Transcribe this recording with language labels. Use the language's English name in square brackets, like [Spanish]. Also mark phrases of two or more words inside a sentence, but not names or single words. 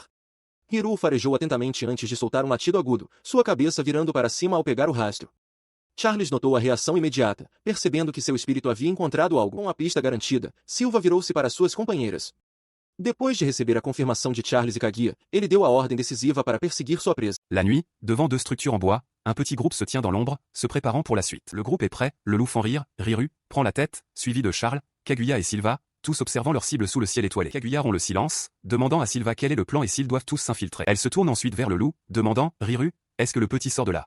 [Portuguese] Hiru o farejou atentamente antes de soltar um latido agudo, sua cabeça virando para cima ao pegar o rastro. Charles notou a reação imediata, percebendo que seu espírito havia encontrado algo. Com a pista garantida, Silva virou-se para suas companheiras. Depois de receber a confirmação de Charles e Kaguya, ele deu a ordem decisiva para perseguir sua presa. [French] La nuit, devant deux structures en bois, un petit groupe se tient dans l'ombre, se préparant pour la suite. Le groupe est prêt, le loup Fenrir, Riru, prend la tête, suivi de Charles, Kaguya et Silva, tous observant leur cible sous le ciel étoilé. Kaguya rompt le silence, demandant à Silva quel est le plan et s'ils doivent tous s'infiltrer. Elle se tourne ensuite vers le loup, demandant, Riru, est-ce que le petit sort de là?